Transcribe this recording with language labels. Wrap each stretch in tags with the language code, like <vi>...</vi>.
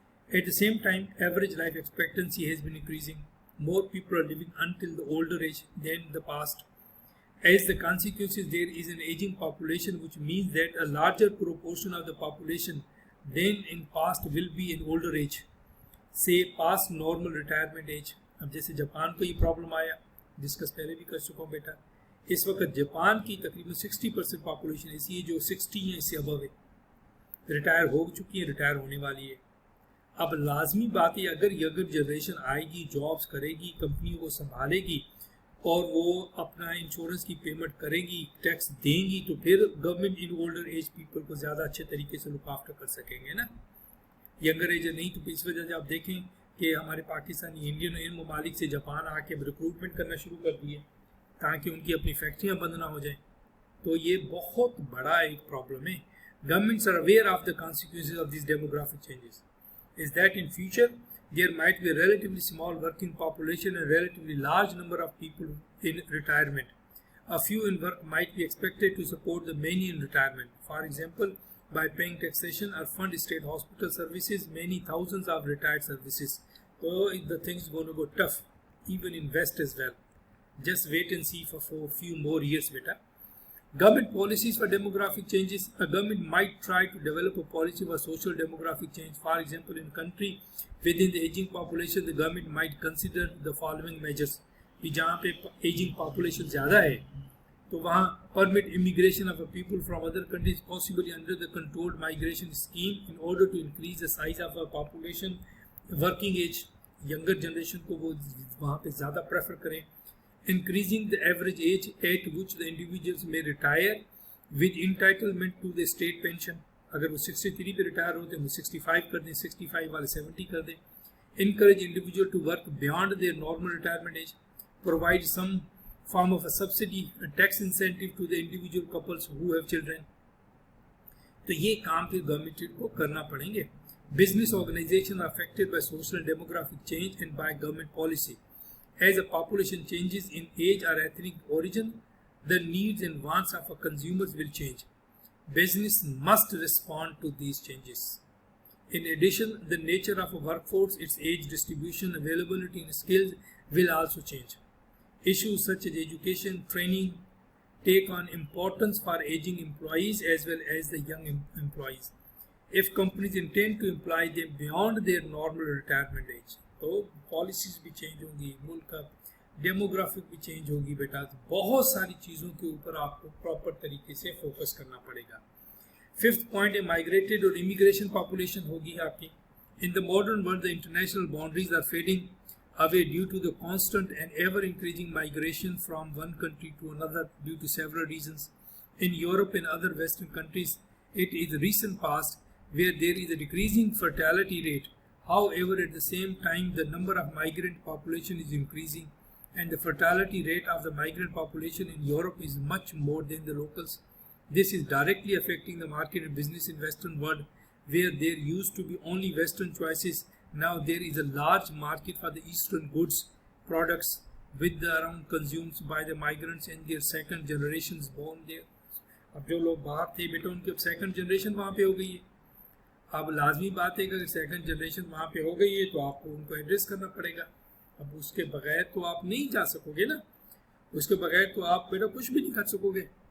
<en>At the same time, average life expectancy has been increasing. More people are living until the older age than the past. As the consequences, there is an aging population, which means that a larger proportion of the population than in past will be in older age, say past normal retirement age.</en> <ur>اب جیسے Japan کو یہ problem آیا, discuss پہلے بھی کر چکا ہوں بیٹا. اس وقت جاپان کی تقریباً 60% پاپولیشن ایسی ہے جو 60 ہیں, اس سے ابو ہے, ریٹائر ہو چکی ہے, ریٹائر ہونے والی ہے. اب لازمی بات ہے اگر جنریشن آئے گی, جابس کرے گی, کمپنیوں کو سنبھالے گی اور وہ اپنا انشورنس کی پیمنٹ کرے گی, ٹیکس دیں گی, تو پھر government in older age people کو زیادہ اچھے طریقے سے لک آفٹر کر سکیں گے نا. ینگر ایج نہیں تو اس وجہ سے آپ دیکھیں کہ ہمارے پاکستانی انڈین ان ممالک سے جاپان آ کے ریکروٹمنٹ کرنا شروع کر دیے تاکہ ان کی اپنی فیکٹریاں بند نہ ہو جائیں. تو یہ بہت بڑا ایک پرابلم ہے.</ur> <en>Governments are aware of the consequences of these demographic changes. Is that in future there might be a relatively small working population and a relatively large number of people in retirement. A few in work might be expected to support the many in retirement. For example, by paying taxation or fund state hospital services, many thousands of retired services. So the things going to go tough, even in West as well. Just wait and see for a few more years, beta. Government policies for demographic changes. A government might try to develop a policy for social demographic change. For example, in country within the aging population, the government might consider the following measures.</en> <ur>کہ جہاں پہ</ur> <en>aging population</en> <ur>زیادہ ہے تو وہاں</ur> <en>permit immigration of people from other countries possibly under the controlled migration scheme in order to increase the size of a population. Working age, younger generation</en> <ur>کو وہ وہاں پہ زیادہ prefer کریں.</ur> <en>Increasing the average age at which the individuals may retire with entitlement to the state pension.</en> <ur>اگر وہ 63 پہ retire ہوتے ہیں وہ 65 کر دیں, 65 والے 70 کر دیں.</ur> <en>Encourage individual to work beyond their normal retirement age. Provide some form of a subsidy, a tax incentive to the individual couples who have children.</en> <ur>تو یہ کام پھر گورنمنٹ کو کرنا پڑیں گے.</ur> <en>Business organizations are affected by social and demographic change and by government policy. As the population changes in age or ethnic origin, the needs and wants of our consumers will change. Business must respond to these changes. In addition, the nature of a workforce, its age distribution, availability and skills will also change. Issues such as education, training take on importance for aging employees as well as the young employees. If companies intend to employ them beyond their normal retirement age,</en> <ur>تو policies بھی change ہوں گی, ملک کا demographic بھی change ہوگی بیٹا. تو بہت ساری چیزوں کے اوپر آپ کو پراپر طریقے سے فوکس کرنا پڑے گا. 5th پوائنٹ ہے مائگریٹڈ اور امیگریشن پاپولیشن ہوگی آپ کی.</ur> <en>In the modern world the international boundaries are fading away due to the constant and ever increasing migration from one country to another due to several reasons. In Europe and other Western countries, it is the recent past where there is a decreasing fertility rate. However, at the same time, the number of migrant population is increasing and the fertility rate of the migrant population in Europe is much more than the locals. This is directly affecting the market and business in Western world where there used to be only Western choices. Now there is a large market for the Eastern goods, products with the around consumed by the migrants and their second generations born there.</en> <ur>اب جو لوگ باہر تھے بیٹا ان کی اب second generation وہاں پہ ہو گئی ہے. اب لازمی بات ہے کہ اگر سیکنڈ جنریشن وہاں پہ ہو گئی ہے تو آپ کو ان کو ایڈریس کرنا پڑے گا. اب اس کے بغیر تو آپ نہیں جا سکو گے نا, اس کے بغیر تو آپ بیٹا کچھ بھی نہیں کر سکو گے.</ur>